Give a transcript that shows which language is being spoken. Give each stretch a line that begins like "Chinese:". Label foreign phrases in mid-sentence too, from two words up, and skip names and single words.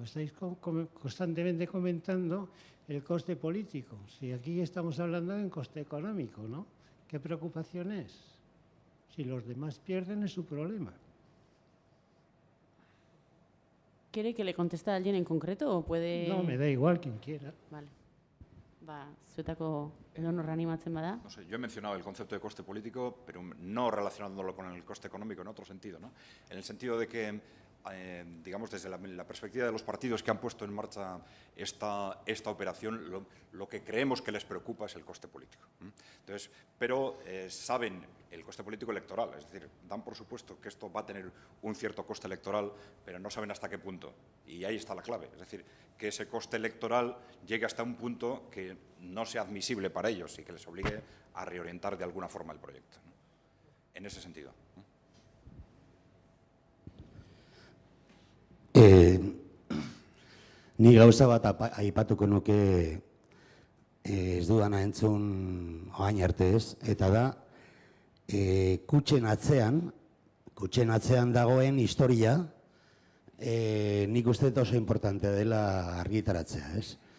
Spanish: Estáis constantemente comentando el coste político. Si aquí estamos hablando de un coste económico, ¿no? ¿Qué preocupación es? Si los demás pierden es su problema. ¿Quiere que le conteste a alguien en concreto o puede...? No, me da igual quien quiera. Vale.
Basque: Zuetako edonor animatzen bada.
Spanish: No sé, yo he mencionado el concepto de coste político, pero no relacionándolo con el coste económico en otro sentido, ¿no? En el sentido de que, digamos, desde la perspectiva de los partidos que han puesto en marcha esta operación, lo que creemos que les preocupa es el coste político. Entonces, pero saben el coste político electoral, es decir, dan por supuesto que esto va a tener un cierto coste electoral, pero no saben hasta qué punto. Y ahí está la clave, es decir, que ese coste electoral llegue hasta un punto que no sea admisible para ellos y que les obligue a reorientar de alguna forma el proyecto, ¿no? En ese sentido.
Basque: Ni gauza bat aipatuko nuke ez dudana entzun orain arte ez, eta da kutxen atzean dagoen historia nik uste oso importantea dela argitaratzea, ez?